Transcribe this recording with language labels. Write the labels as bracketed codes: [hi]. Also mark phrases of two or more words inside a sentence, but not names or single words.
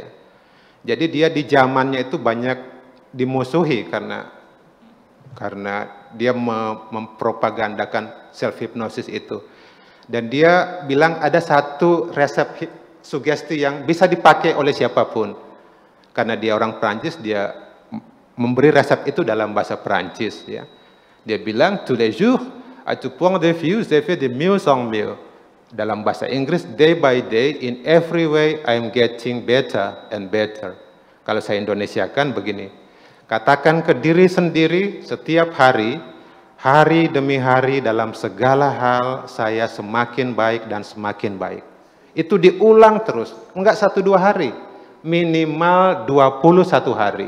[id] Jadi dia di zamannya itu banyak dimusuhi karena dia mempropagandakan [en] self hypnosis [id] itu. Dan dia bilang ada satu resep sugesti yang bisa dipakai oleh siapapun. Karena dia orang Prancis, dia memberi resep itu dalam bahasa Prancis ya. [fr] Dia bilang tous les jours à tout point de vue je fais de mieux en mieux. [id] Dalam bahasa Inggris, [en] day by day in every way I am getting better and better. [id] Kalau saya Indonesiakan begini, katakan ke diri sendiri setiap hari, hari demi hari dalam segala hal saya semakin baik dan semakin baik. Itu diulang terus, enggak 1-2 hari, minimal 21 hari.